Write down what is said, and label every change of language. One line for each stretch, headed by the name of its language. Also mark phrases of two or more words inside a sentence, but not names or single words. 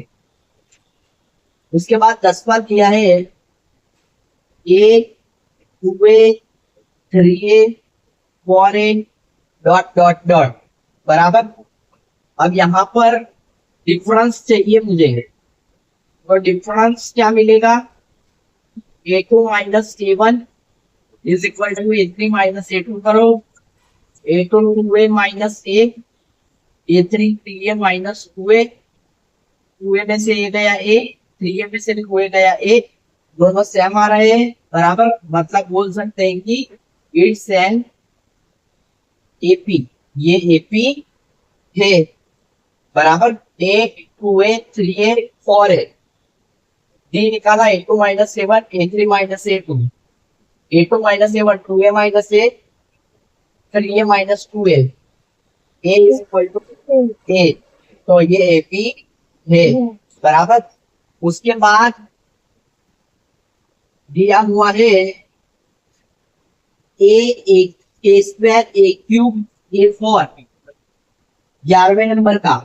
Hindi: उसके बाद 10वां किया है ए 2a 3a 4a डॉट डॉट डॉट बराबर। अब यहाँ पर डिफरेंस चाहिए मुझे, तो डिफरेंस क्या मिलेगा?
English: A2 minus A1 is equal to A3 minus A2 करो, A2 2a minus A3 3a minus 2a,
Hindi: 2a में से a गया a, 3a में से 2a गया a, दोनों सेम आ रहे हैं बराबर। मतलब बोल सकते हैं कि
English: it's an AP,
Hindi: ये एपी है बराबर। A 2a 3a 4a, डी निकाला
English: A2 minus A1 A3 minus A2, A2 minus A1 2a minus A 3a minus 2a, A is equal to A,
Hindi: तो ये एपी है बराबर। उसके बाद दिया हुआ है
English: A square A cube A4,
Hindi: 11वें नंबर का।